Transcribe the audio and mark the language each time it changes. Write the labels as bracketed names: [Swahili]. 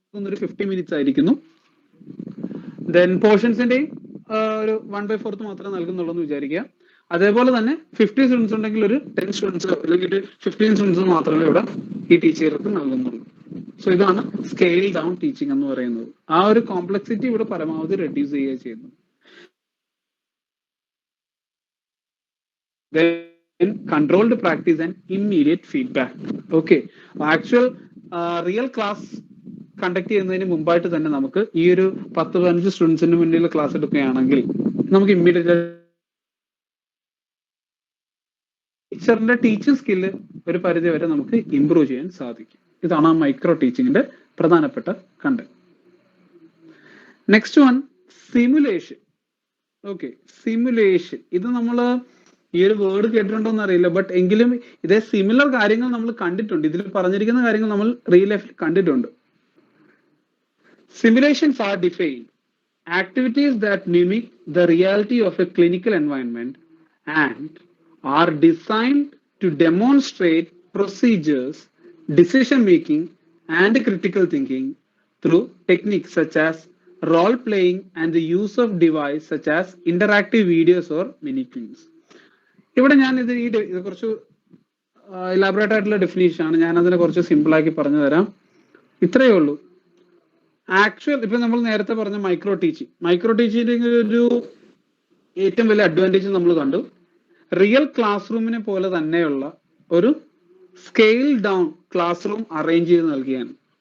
[Malayalam] ഒരു 50 മിനിറ്റ്സ് ആയിരിക്കുന്നു. ദെൻ പോർഷൻസിന്റെ ഒരു 1/4 മാത്രമേ നൽകുന്നുള്ളൂ എന്ന് വിചാരിക്കുക. അതേപോലെ തന്നെ 50 സ്റ്റുഡൻസ് ഉണ്ടെങ്കിൽ ഒരു 10 സ്റ്റുഡൻസ് അല്ലെങ്കിൽ 15 സ്റ്റുഡൻസ് മാത്രമേ ഇവിടെ ഈ ടീച്ചർക്ക് നൽകുന്നുള്ളൂ. സോ ഇതാണ് സ്കെയിൽ ഡൗൺ ടീച്ചിങ് എന്ന് പറയുന്നത്. ആ ഒരു കോംപ്ലക്സിറ്റി ഇവിടെ പരമാവധി റെഡ്യൂസ് ചെയ്യുക ചെയ്യുന്നത്. [English] Then controlled practice and immediate feedback. [Malayalam] Okay, actual real class conduct ചെയ്യുന്നതിന് മുമ്പായിട്ട് തന്നെ നമുക്ക് ഈ ഒരു 10-15 സ്റ്റുഡൻസിന് മുന്നിൽ ക്ലാസ് എടുക്കുകയാണെങ്കിൽ നമുക്ക് ഇമ്മീഡിയറ്റ് ടീച്ചറിന്റെ ടീച്ചിങ് സ്കില്ല് ഒരു പരിധി വരെ നമുക്ക് ഇംപ്രൂവ് ചെയ്യാൻ സാധിക്കും. ഇതാണ് ആ മൈക്രോ ടീച്ചിങ്ങിന്റെ പ്രധാനപ്പെട്ട content. Next one, simulation. Okay, simulation ഇത് നമ്മൾ ഈ ഒരു വേർഡ് കേട്ടിട്ടുണ്ടോന്ന് അറിയില്ല, ബട്ട് എങ്കിലും ഇതേ സിമിലർ കാര്യങ്ങൾ നമ്മൾ കണ്ടിട്ടുണ്ട്. ഇതിൽ പറഞ്ഞിരിക്കുന്ന കാര്യങ്ങൾ നമ്മൾ റിയൽ ലൈഫിൽ കണ്ടിട്ടുണ്ട്. [English] Simulations are defined activities that mimic the reality of a clinical environment and are designed to demonstrate procedures, decision making, and critical thinking through techniques such as role playing and the use of devices such as interactive videos or mini films. [Malayalam] ഇവിടെ ഞാൻ ഇത് കുറച്ച് elaborate ആയിട്ടുള്ള definition ആണ്. ഞാൻ അതിനെ കുറച്ച് simple ആക്കി പറഞ്ഞു തരാം. ഇത്രയേ ഉള്ളൂ. ആക്ച്വൽ ഇപ്പൊ നമ്മൾ നേരത്തെ പറഞ്ഞ മൈക്രോ ടീച്ചിങ് ഒരു ഏറ്റവും വലിയ അഡ്വാൻറ്റേജ് നമ്മൾ കണ്ടു. റിയൽ ക്ലാസ് റൂമിനെ പോലെ തന്നെയുള്ള ഒരു scale down class room arrange ചെയ്ത് നൽകുകയാണ്.